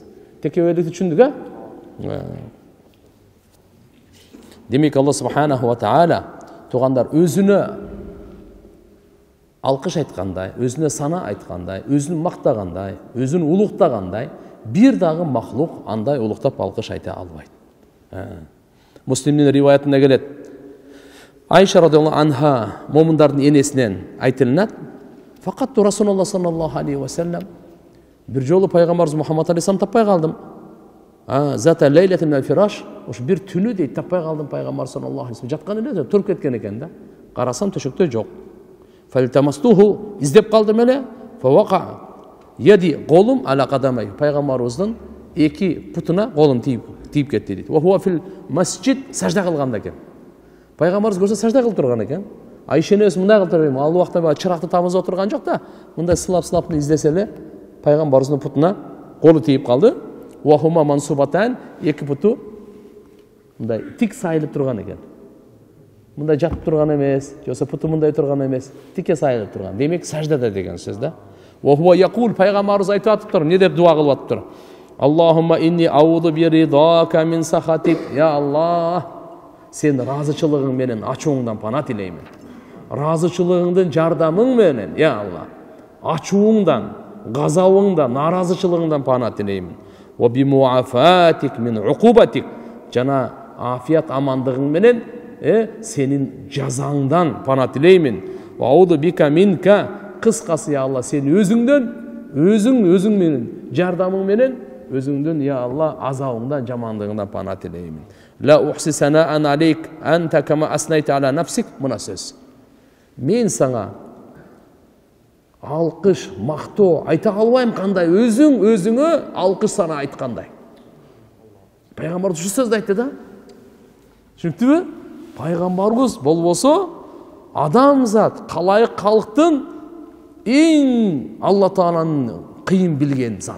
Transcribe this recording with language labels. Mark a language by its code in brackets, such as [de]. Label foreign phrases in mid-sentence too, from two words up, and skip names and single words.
[ky] Текеберликти түшүндүк, Демек Алла [ar] سبحانه وتعالى [ky] тугандар өзүнө алкыш айткандай, өзүнө сана айткандай, өзүн мактагандай, өзүн улуктагандай, бир дагы махлук андай улуктап алкыш айта албайт. Муслимдин риваятында келет. Айша [ar] رضي الله عنها [ky] момундардын энесинен айтылынат. [ar] فقدت رسول الله صلى الله عليه وسلم [ky] бир жолу пайгамбарыбыз Мухаммад алейхиссалам таппай калдым. [ar] ذات ليلة من الفراش, [ky] ушу бир түнү дейт таппай калдым пайгамбар [ar] صلى الله عليه وسلم. [ky] Жаткан эле туруп кеткен экен да. Карасам төшөктө жок. Фалтамастуху издеп калдым эле. [ar] فوقعت يدي [ky] колум [ar] على قدميه. [ky] Пайгамбарыбыздын эки путуна колум тийип кетти дейт. [ar] وهو في المسجد [ky] сажда кылганда экен. Пайгамбарыбыз көрсө сажда кылып турган экен. Айша энебиз мындай кылып турбайбы? Ал убакта чыракты тамызып отурган жок да. Мындай сылап издесе эле пайгамбарыбыздын путуна колу тийип калды. [ar] وهما منصوبتان, [ky] эки путу мындай тик сайылып турган экен. Мындай жатып турган эмес, жоксо путу мындай турган эмес, тикке сайылып турган. Демек саждада деген сөз да. [ar] وهو يقول, [ky] пайгамбарыбыз айтып атыптыр, эмне деп дуа кылып атыптыр? [ar] اللهم إني أعوذ برضاك من سخطك. [ky] Я Аллах, сен разычылыгың менен ачууңдан пана тилеймин. Разычылыгыңдын жардамың менен, я Аллах, ачууңдан, газабыңдан, наразычылыгыңдан пана тилеймин. [ar] وبمعافاتك من عقوبتك. [ky] Жана афият амандыгың менен сенин жазаңдан пана тилеймин. [ar] وأعوذ بك منك. [ky] Кыскасы, я Аллах, сен өзүңдөн, өзүң менен, жардамың менен, өзүңдөн, я Аллах, азабыңдан, жамандыгыңдан пана тилеймин. [ar] لا أحصي ثناء عليك أنت كما أثنيت على نفسك. [ky] Мына сөз. Мен саңа алқыш, мақтоо айта албайм кандай, өзүң өзүңө алқыш сана айткандай. Пайгамбарыбыз ушу сөздү айтты да. Түшүнүктүбү? Пайгамбарыбыз болбосо адамзат, калайык калктын эң Алла Тааланын кыйын билген зат.